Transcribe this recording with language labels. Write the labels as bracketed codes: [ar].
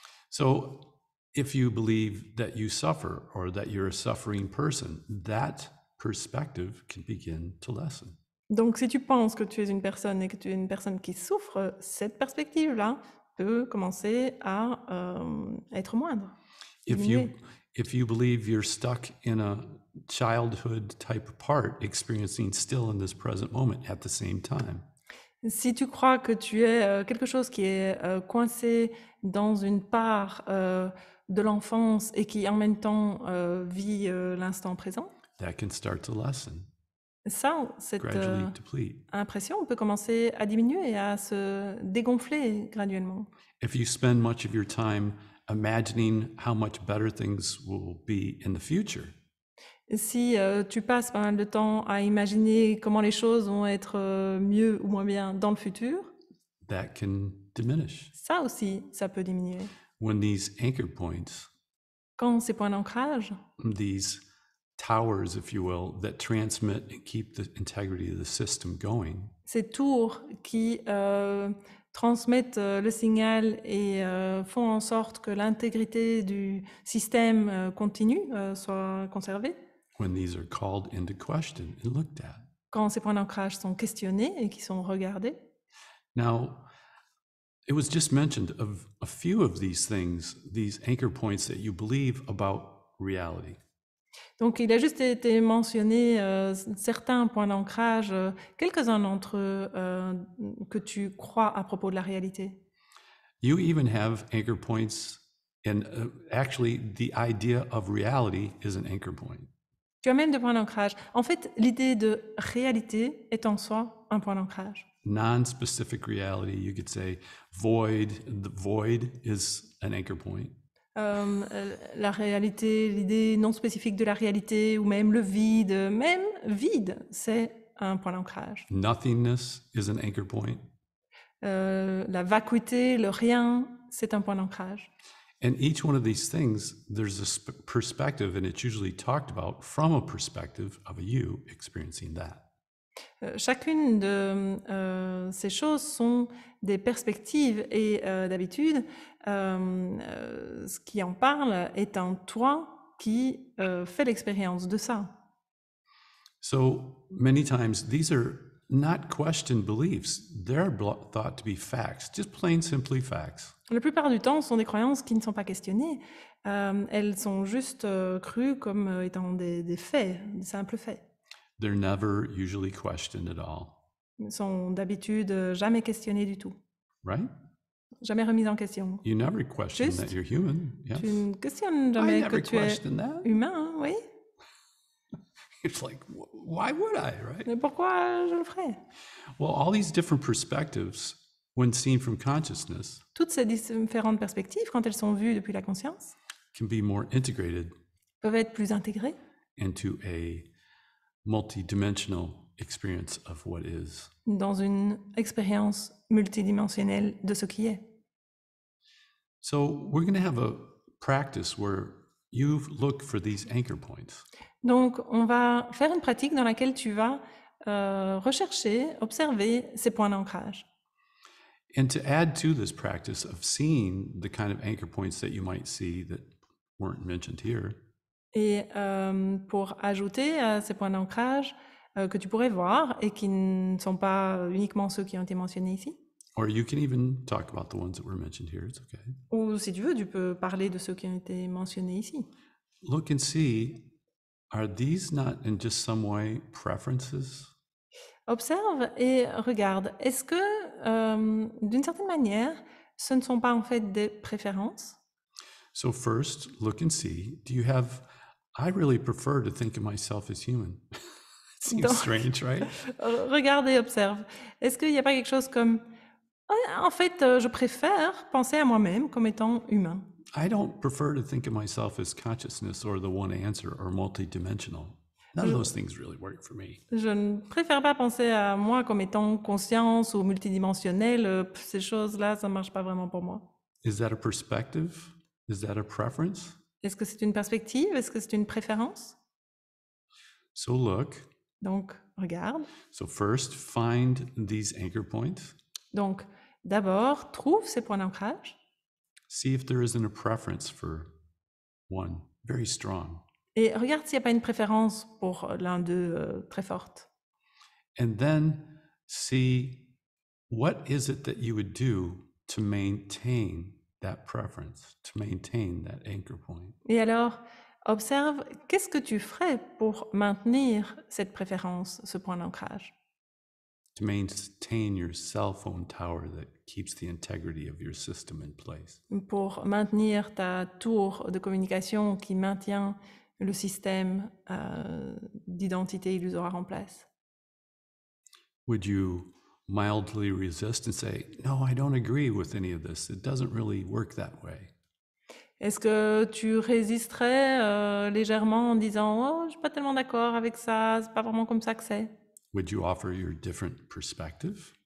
[en] So, if you believe that you suffer or that you're a suffering person, that perspective can begin to lessen. [fr] Donc, si tu penses que tu es une personne et que tu es une personne qui souffre, cette perspective-là peut commencer à être moindre, [en] If [fr] diminuer. [en] you believe you're stuck in a childhood type part, experiencing still in this present moment at the same time. [fr] Si tu crois que tu es quelque chose qui est coincé dans une part de l'enfance et qui en même temps vit l'instant présent, [en] That can start to lessen, [fr] ça, cette [en] gradually deplete. [fr] impression peut commencer à diminuer et à se dégonfler graduellement. [en] If you spend much of your time imagining how much better things will be in the future, [fr] Si tu passes pas mal de temps à imaginer comment les choses vont être mieux ou moins bien dans le futur, [en] that can diminish. [fr] ça aussi, ça peut diminuer. [en] When these anchor points, [fr] Quand ces points d'ancrage, [en] these towers, if you will, that transmit and keep the integrity of the system going, [fr] ces tours qui transmettent le signal et font en sorte que l'intégrité du système continue, soit conservée, [en] when these are called into question and looked at. [fr] quand ces points d'ancrage sont questionnés et qui sont regardés. [en] Now, it was just mentioned of a few of these things, these anchor points that you believe about reality. [fr] Donc, il a juste été mentionné certains points d'ancrage, quelques-uns d'entre eux que tu crois à propos de la réalité. [en] You even have anchor points, and actually, the idea of reality is an anchor point. [fr] Tu as même des points d'ancrage. En fait, l'idée de réalité est en soi un point d'ancrage. [en] Non-specific reality, you could say void. The void is an anchor point. [fr] La réalité, l'idée non spécifique de la réalité, ou même le vide, même vide, c'est un point d'ancrage. [en] Nothingness is an anchor point. [fr] La vacuité, le rien, c'est un point d'ancrage. [en] And each one of these things, there's a perspective, and it's usually talked about from a perspective of a you experiencing that. [fr] Chacune de ces choses sont des perspectives et d'habitude, ce qui en parle est un toi qui fait l'expérience de ça. [en] So many times, these are not questioned beliefs. They're thought to be facts, just plain simply facts. [fr] La plupart du temps, ce sont des croyances qui ne sont pas questionnées. Elles sont juste crues comme étant des faits, des simples faits. [en] They're never usually questioned at all, [fr] Elles sont d'habitude jamais questionnées du tout, [en] right? [fr] jamais remises en question. [en] You never question [fr] Juste, [en] that you're human. Yes. [fr] Tu ne questionnes [en] I [fr] jamais que [en] never [fr] tu es [en] questioned that. [fr] humain, hein, oui. [en] It's like, why would I, right? [fr] Mais pourquoi je le ferais? [en] Well, all these different perspectives, when seen from consciousness, [fr] Toutes ces différentes perspectives, quand elles sont vues depuis la conscience, [en] can be more integrated [fr] peuvent être plus intégrées [en] into a multidimensional experience of what is. [fr] dans une expérience multidimensionnelle de ce qui est. [en] So we're going to have a practice where you look for these anchor points. [fr] Donc, on va faire une pratique dans laquelle tu vas rechercher, observer ces points d'ancrage. [en] And to add to this practice of seeing the kind of anchor points that you might see that weren't mentioned here, [fr] Et pour ajouter à ces points d'ancrage que tu pourrais voir et qui ne sont pas uniquement ceux qui ont été mentionnés ici, [en] or you can even talk about the ones that were mentioned here, it's okay. [fr] ou si tu veux, tu peux parler de ceux qui ont été mentionnés ici. [en] Look and see, are these not in just some way preferences? [fr] Observe et regarde. Est-ce que, d'une certaine manière, ce ne sont pas en fait des préférences? [en] So first, look and see, do you have, I really prefer to think of myself as human. It seems [fr] Donc- [en] strange, right? [fr] Regarde et observe. Est-ce qu'il n'y a pas quelque chose comme en fait, je préfère penser à moi-même comme étant humain. [en] I don't prefer to think of myself as consciousness or the one answer or multidimensional. None of those things really work for me. [fr] Je ne préfère pas penser à moi comme étant conscience ou multidimensionnelle. Ces choses-là, ça ne marche pas vraiment pour moi. [en] Is that a perspective? Is that a preference? [fr] Est-ce que c'est une perspective? Est-ce que c'est une préférence? [en] So look. [fr] Donc, regarde. [en] So first, find these anchor points. [fr] Donc, d'abord, trouve ces points d'ancrage [en] See if there isn't a preference for one, very strong. [fr] et regarde s'il n'y a pas une préférence pour l'un d'eux très forte. [en] And then see what is it that you would do to maintain that preference, to maintain that anchor point. [fr] Et alors, observe, qu'est-ce que tu ferais pour maintenir cette préférence, ce point d'ancrage? [en] To maintain your cell phone tower that keeps the integrity of your system in place. [fr] Pour maintenir ta tour de communication qui maintient le système d'identité illusoire en place. [en] Would you mildly resist and say, no, I don't agree with any of this. It doesn't really work that way. [fr] Est-ce que tu résisterais légèrement en disant « Oh, je suis pas tellement d'accord avec ça, c'est pas vraiment comme ça que c'est ». [en] Would you offer your different perspective?